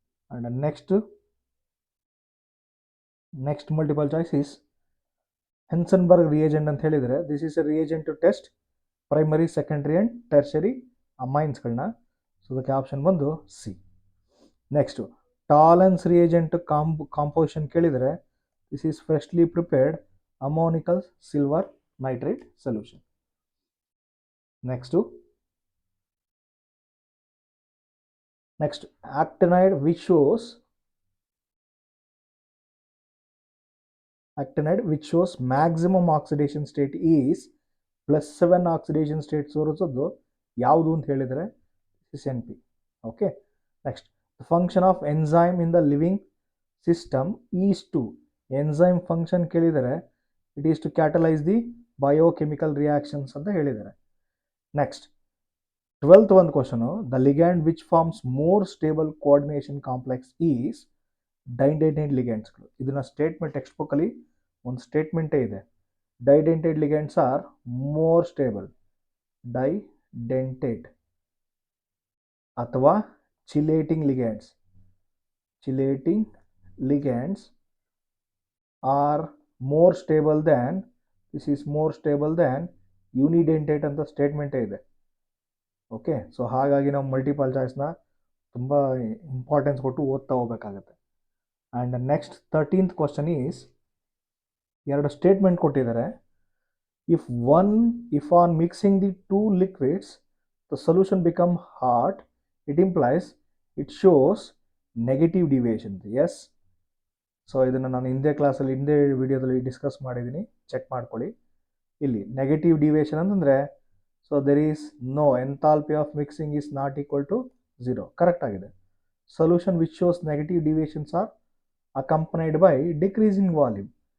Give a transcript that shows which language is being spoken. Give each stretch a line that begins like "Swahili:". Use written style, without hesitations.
English: and next multiple choice is Hinsberg reagent
Kannada: ಅಂತ ಹೇಳಿದರೆ
English: This is a reagent to test primary, secondary and tertiary ಅಮೈನ್ಸ್ಗಳನ್ನ.
Kannada: So ಅದಕ್ಕೆ option ಬಂದು C.
English: Next Tollens reagent composition ಕೇಳಿದರೆ this is freshly prepared ammoniacal silver nitrate solution. Next, actinide which shows actinide which shows maximum oxidation state is +7 oxidation state
Kannada: ತೋರಿಸೋದು ಯಾವುದು ಅಂತ ಹೇಳಿದರೆ
English: SNP. Okay, next, the function of enzyme in the living system is to, enzyme function ಕೇಳಿದರೆ it is to catalyze the biochemical reactions
Kannada: ಅಂತ ಹೇಳಿದ್ದಾರೆ.
English: Next, 12th one question, the ligand which forms more stable coordination complex is didentate ligands.
Kannada: ಇದನ್ನ statement text book ಅಲ್ಲಿ ಒಂದು ಸ್ಟೇಟ್ಮೆಂಟೇ ಇದೆ.
English: Didentate ligands are more stable. Didentate ಅಥವಾ chelating ligands. Chelating ligands are more stable than, this is more stable than unidentate
Kannada: ಅಂತ ಸ್ಟೇಟ್ಮೆಂಟೇ ಇದೆ. Okay, so ಹಾಗಾಗಿ ನಾವು multiple ಚಾಯ್ಸ್ನ ತುಂಬ ಇಂಪಾರ್ಟೆನ್ಸ್ ಕೊಟ್ಟು ಓದ್ತಾ ಹೋಗ್ಬೇಕಾಗತ್ತೆ. And next 13th question is, ಎರಡು ಸ್ಟೇಟ್ಮೆಂಟ್ ಕೊಟ್ಟಿದ್ದಾರೆ.
English: if on mixing the two liquids the solution become hot, it implies, it shows negative deviation.
Kannada: Yes, so ಇದನ್ನು ನಾನು ಹಿಂದೆ ಕ್ಲಾಸಲ್ಲಿ ಹಿಂದೆ ವಿಡಿಯೋದಲ್ಲಿ ಡಿಸ್ಕಸ್ ಮಾಡಿದ್ದೀನಿ, ಚೆಕ್ ಮಾಡ್ಕೊಳ್ಳಿ.
English: ಇಲ್ಲಿ negative deviation ಅಂತಂದರೆ, so there is no enthalpy of mixing is not equal to 0. Correct ಆಗಿದೆ. Solution which shows negative deviations are accompanied by decreasing volume.